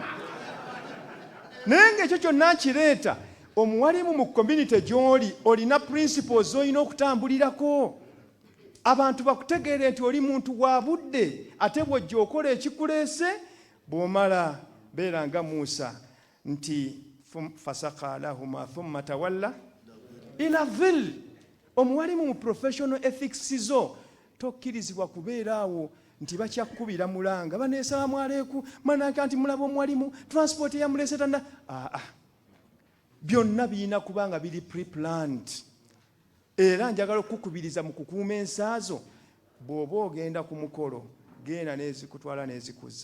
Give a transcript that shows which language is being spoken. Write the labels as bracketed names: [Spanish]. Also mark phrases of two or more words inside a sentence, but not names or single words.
[Ganda] Naye ng'ekyo kyonna nkireeta, omuwalimu mu community gy'oli olina principles z'olina okutambulirako. Abantu bakutegeere nti oli muntu wa budde, ate bw'ojja okola ekikuleese, bw'omala beera nga Muusa nti [Arabic] فسقى لهما ثم تولى إلى الظل. [Ganda] Omuwalimu mu [English] professional ethics [Ganda] zo tokkirizibwa kubeeraawo nti bakyakubira mulanga baneesalamu aleeku manaka nti mulaba omuwalimu transport eyamulese tanda. Byonna birina kubanga biri pre-planned. Era njagala okukubiriza mu kukuuma ensaazo, bw'oba ogenda ku mukolo genda n'ezikutwala n'ezikuza.